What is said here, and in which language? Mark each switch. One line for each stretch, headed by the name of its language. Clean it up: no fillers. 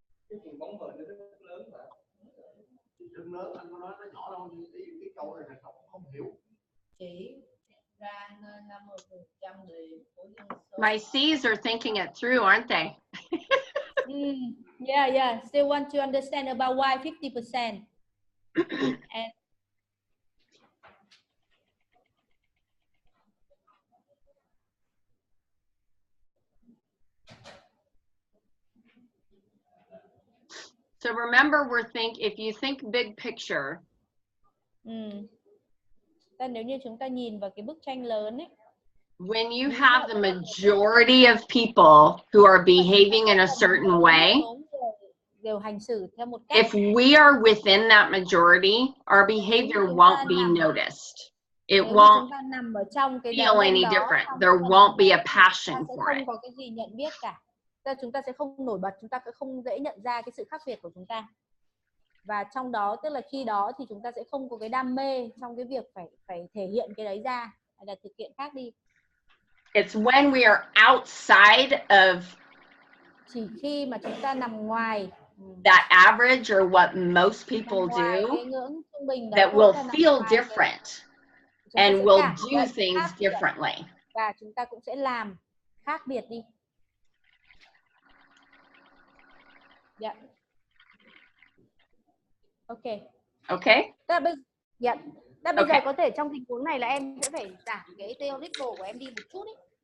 Vietnamese: Cái phần bóng mờ nó rất lớn mà. Rất lớn, anh có nói nó nhỏ đâu, nhưng cái câu này là không hiểu. Chỉ ra 50% thì
English: My C's are thinking it through, aren't they? Yeah. Still want to understand about why 50%. So remember, if you think big picture.
Vietnamese: Nếu như chúng ta nhìn vào cái bức tranh lớn ấy.
English: When you have the majority of people who are behaving in a certain way,
Vietnamese: đều hành xử theo một cách.
English: If we are within that majority, our behavior won't be noticed. It won't feel any different. There won't be a passion for it.
Vietnamese: Không có cái gì nhận biết cả. Chúng ta sẽ không nổi bật, chúng ta sẽ không dễ nhận ra cái sự khác biệt của chúng ta. Và trong đó, tức là khi đó thì chúng ta sẽ không có cái đam mê trong cái việc phải thể hiện cái đấy ra, hay là thực hiện khác đi.
English: It's when we are outside of
Vietnamese: chỉ khi mà chúng ta nằm ngoài
English: that average or what most people do, that will feel different and will do things differently.
Vietnamese: Và chúng ta cũng sẽ làm khác biệt đi.
English: Yeah. Okay. Okay.
Vietnamese: Bây giờ có thể trong tình huống này là em sẽ phải giảm cái theoretical của em đi một chút ấy.